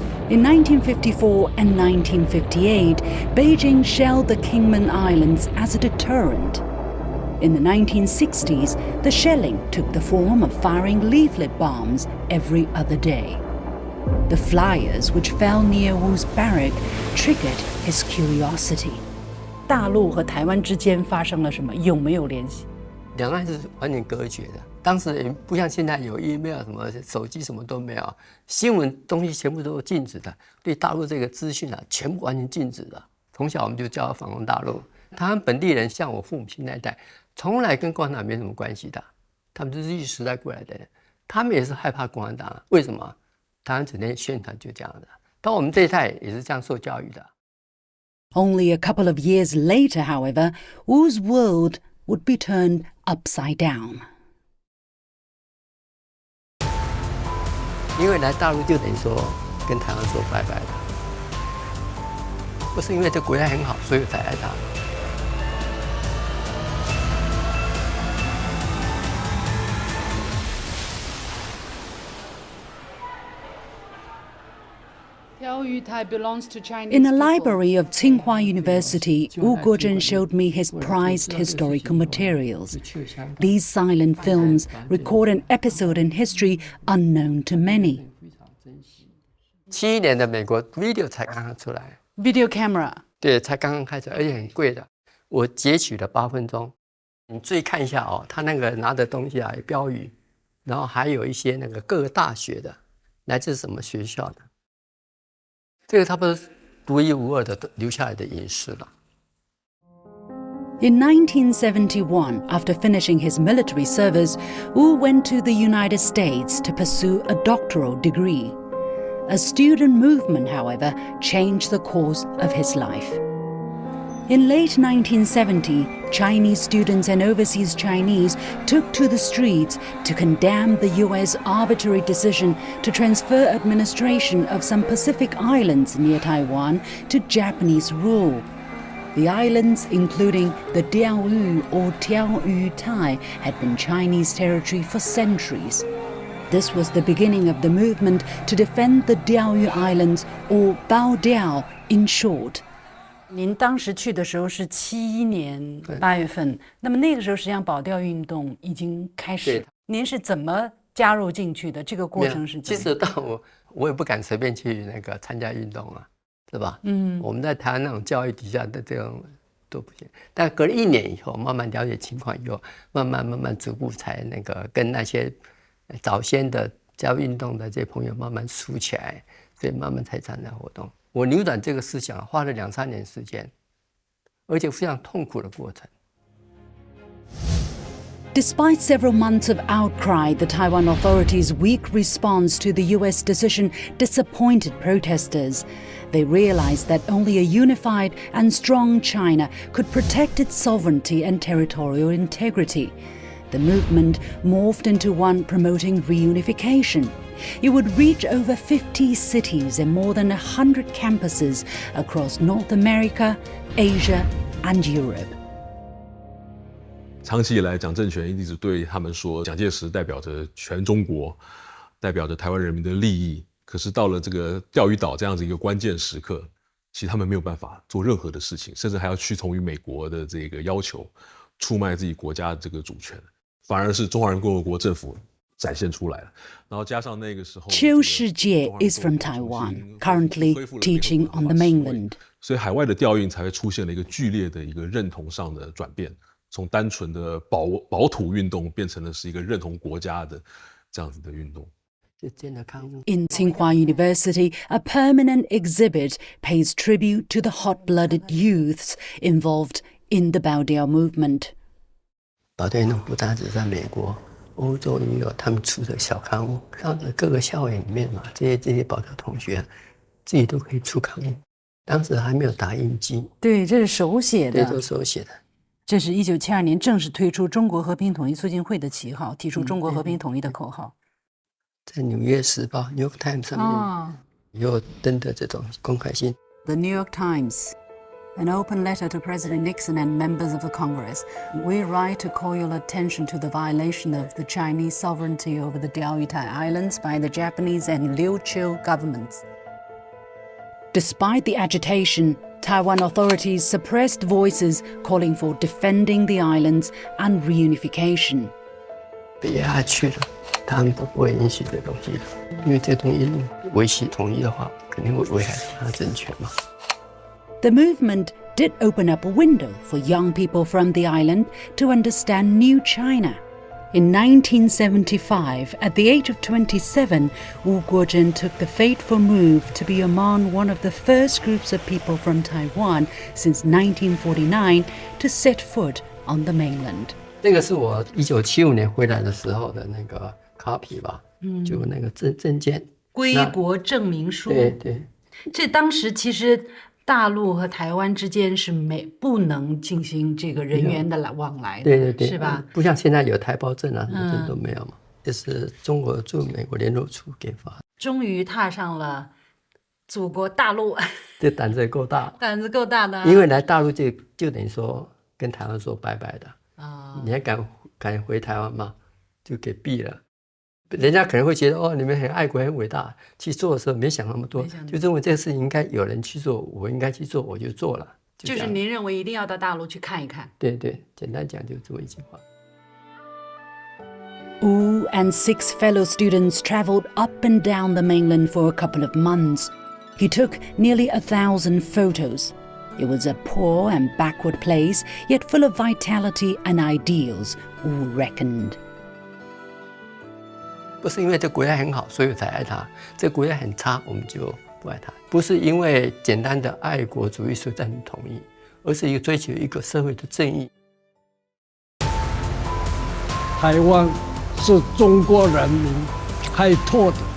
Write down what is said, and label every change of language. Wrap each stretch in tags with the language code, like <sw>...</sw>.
<en>In 1954 and 1958, Beijing shelled the Kingman Islands as a deterrent. In the 1960s, the shelling took the form of firing leaflet bombs every other day. The flyers which fell near Wu's barrack triggered his curiosity.</en> <zh>大陆和台湾之间发生了什么？有没有联系？两岸是完全隔绝的，当时也不像现在有 email 什么手机什么都没有，新闻东西全部都是禁止的，对大陆这个资讯啊，全部完全禁止的。从小我们就教反攻大陆，台湾本地人像我父母亲那一代，从来跟共产党没什么关系的，他们都是日据时代过来的人，他们也是害怕共产党，为什么？台湾整天宣传就这样的，到我们这一代也是这样受教育的。</zh> <en>Only a couple of years later, however, Wu's world would be turned upside down.</en> <zh>因为来大陆就等于说跟台湾说拜拜了，不是因为这国家很好，所以才来大陆。</zh> <en>In a library of Tsinghua University, Wu Guozhen showed me his prized historical materials. These silent films record an episode in history unknown to many.</en> <zh>71年的美国 video 才刚刚出来</zh> <en>Video camera.</en> <zh>对，才刚刚开始，而且很贵的。我截取了8分钟，你注意看一下哦，他那个拿的东西啊，有标语，然后还有一些那个各个大学的，来自什么学校的。这个差不多独一无二的留下来的影视了。</zh> <en>In 1971, after finishing his military service, Wu went to the United States to pursue a doctoral degree. A student movement, however, changed the course of his life. In late 1970, Chinese students and overseas Chinese took to the streets to condemn the U.S. arbitrary decision to transfer administration of some Pacific islands near Taiwan to Japanese rule. The islands, including the Diaoyu or Tiaoyu Tai, had been Chinese territory for centuries. This was the beginning of the movement to defend the Diaoyu Islands, or Bao Diao in short.</en> <zh>您当时去的时候是71年8月份，那么那个时候实际上保钓运动已经开始。您是怎么加入进去的？这个过程是怎么？其实到我也不敢随便去那个参加运动啊，是吧？我们在台湾那种教育底下的这种都不行。但隔了1年以后，慢慢了解情况以后，慢慢逐步才那个跟那些早先的加入运动的这些朋友慢慢熟起来，所以慢慢才参加活动。我扭转这个思想花了2、3年时间，而且非常痛苦的过程。</zh> <en>Despite several months of outcry, the Taiwan authorities' weak response to the US decision disappointed protesters. They realized that only a unified and strong China could protect its sovereignty and territorial integrity. The movement morphed into one promoting reunification. It would reach over 50 cities and more than 100 campuses across North America, Asia, and Europe.</en> <zh>长期以来，蒋政权一直对他们说，蒋介石代表着全中国，代表着台湾人民的利益。可是到了这个钓鱼岛这样子一个关键时刻，其实他们没有办法做任何的事情，甚至还要屈从于美国的这个要求，出卖自己国家的这个主权，反而是中华人民共和国政府展现出来了。然后加上那个时候，</zh> <en>Qiu Shijie is from Taiwan, currently teaching on the mainland.</en> <zh>所以海外的调运才会出现了一个剧烈的一个认同上的转变。从单纯的保土运动变成了是一个认同国家的这样子的运动。</zh> <en>In Tsinghua University, a permanent exhibit pays tribute to the hot-blooded youths involved in the Bao Diao movement.</en> <zh>保钓运动不单只在美国、欧洲也有他们出的小刊物，像各个校园里面嘛，这些保钓同学自己都可以出刊物。当时还没有打印机，对，这是手写的，对，都是手写的。这是1972年正式推出中国和平统一促进会的旗号，提出中国和平统一的口号。在《纽约时报》（New York Times） 上面也有登的这种公开信。</zh> <en>The New York Times, an open letter to President Nixon and members of the Congress. We write to call your attention to the violation of the Chinese sovereignty over the Diaoyu Islands by the Japanese and Liu Xin governments. Despite the agitation, Taiwan authorities suppressed voices calling for defending the islands and reunification.</en> <zh>被压下去了，他们都不会允许这东西的，因为这东西维系统一的话，肯定会危害他的政权嘛。</zh> <en>The movement did open up a window for young people from the island to understand new China. In 1975, at the age of 27, Wu Guozhen took the fateful move to be among one of the first groups of people from Taiwan since 1949 to set foot on the mainland.</en> <zh>这个是我1975年回来的时候的那个 copy 吧，就那个证件，归国证明书。对，这当时其实大陆和台湾之间是不能进行这个人员的往来的，对，是吧？不像现在有台胞证啊，什么证都没有嘛。这是中国驻美国联络处给发。终于踏上了祖国大陆，这胆子也够大，胆子够大的。因为来大陆就等于说跟台湾说拜拜的啊，你还敢回台湾吗？就给毙了。人家可能会觉得你们很爱国很伟大，去做的时候没想那么多，就认为这个事情应该有人去做，我应该去做，我就做了。就是您认为一定要到大陆去看一看。对，简单讲就这么一句话。</zh> <en>Wu and 6 fellow students traveled up and down the mainland for a couple of months. He took nearly 1,000 photos. It was a poor and backward place, yet full of vitality and ideals, Wu reckoned.</en> <zh>不是因为这国家很好，所以才爱它；这国家很差，我们就不爱它。不是因为简单的爱国主义所以赞成统一，而是追求一个社会的正义。台湾是中国人民开拓的，</zh>